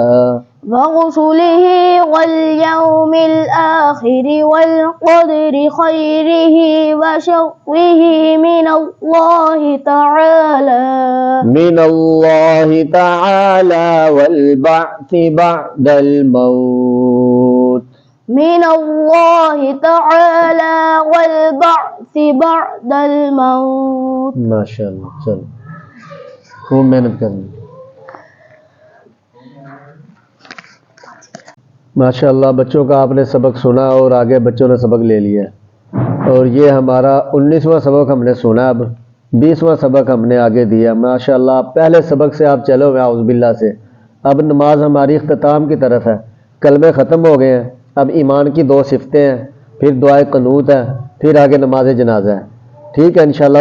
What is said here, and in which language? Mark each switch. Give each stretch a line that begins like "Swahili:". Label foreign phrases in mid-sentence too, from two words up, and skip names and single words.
Arabic: ورسله واليوم الآخر والقدر خيره وشره من الله تعالى والبعث بعد الموت. من الله تعالى والبعث بعد الموت.
Urdu: ماشاءاللہ۔ چلو، خوب محنت کرنی. ماشاءاللہ بچوں کا آپ نے سبق سنا اور آگے بچوں نے سبق لے لیا ہے، اور یہ ہمارا 19واں سبق ہم نے سنا، اب 20واں سبق ہم نے آگے دیا۔ ماشاءاللہ پہلے سبق سے آپ چلو گے اعوذ باللہ سے، اب نماز ہماری اختتام کی طرف ہے، کلمے ختم ہو گئے ہیں، اب ایمان کی 2 صفتیں ہیں، پھر دعائے قنوت ہے، پھر آگے نماز جنازہ ہے، ٹھیک ہے انشاءاللہ۔